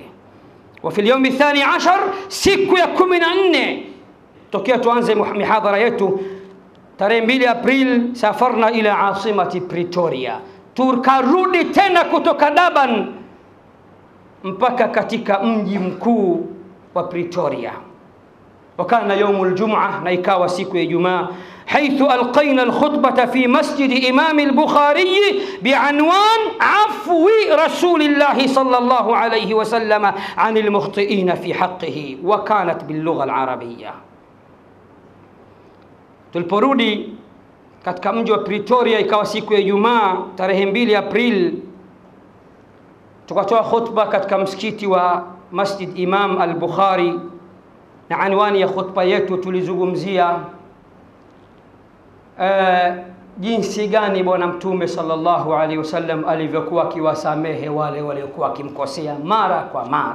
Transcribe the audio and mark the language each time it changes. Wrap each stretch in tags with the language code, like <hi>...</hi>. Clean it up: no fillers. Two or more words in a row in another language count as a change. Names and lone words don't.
<ar>وفي اليوم الثاني</ar> <sw>10 siku ya 14 tokea tuanze mihadhara yetu tarehe 2 April</sw> <ar>سافرنا إلى عاصمة</ar> <sw>Pretoria, tukarudi tena kutoka Durban mpaka katika mji mkuu wa Pretoria.</sw> <ar>وكان يوم الجمعة</ar> <sw>na ikawa siku ya Ijumaa,</sw> <ar>حيث ألقينا الخطبة في مسجد إمام البخاري بعنوان عفو رسول الله صلى الله عليه وسلم عن المخطئين في حقه وكانت باللغة العربية.</ar> <sw>Tuliporudi katika mji wa Pretoria ikawa siku ya Ijumaa tarehe 2 April, tukatoa khutba katika msikiti wa Masjid Imam al-Bukhari, na anwani ya khutba yetu tulizungumzia jinsi gani bwana mtume</sw> <ar>صلى الله عليه وسلم</ar> <sw>alivyokuwa akiwasamehe wale waliokuwa kimkosea mara kwa mara.</sw>